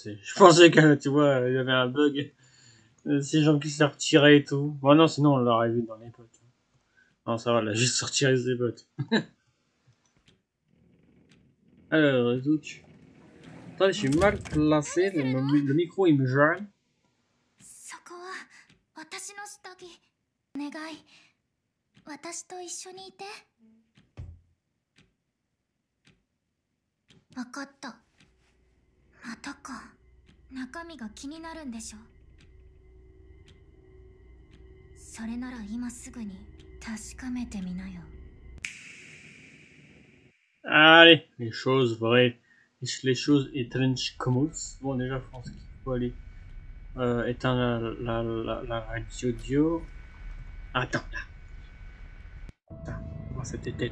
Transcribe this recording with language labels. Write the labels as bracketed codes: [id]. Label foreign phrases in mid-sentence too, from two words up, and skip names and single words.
[fr] Je pensais que, tu vois, il y avait un bug. Ces gens qui se les retiraient et tout. Bon, non, sinon on l'aurait vu dans les bottes. Non, ça va, là, juste sortir les bottes. Alors, Zouk. Attends, je suis mal placé. Le micro, il me gêne. [ja] そこは私の下着。お願い。私と一緒にいて。わかった。またか。中身が気になるんでしょ。それなら今すぐに確かめてみなよ。 [fr] Allez, les choses vraies. Les choses étranges commencent. Bon, déjà, je pense qu'il faut aller éteindre la radio audio. Attends, là. Attends, voir cette tête.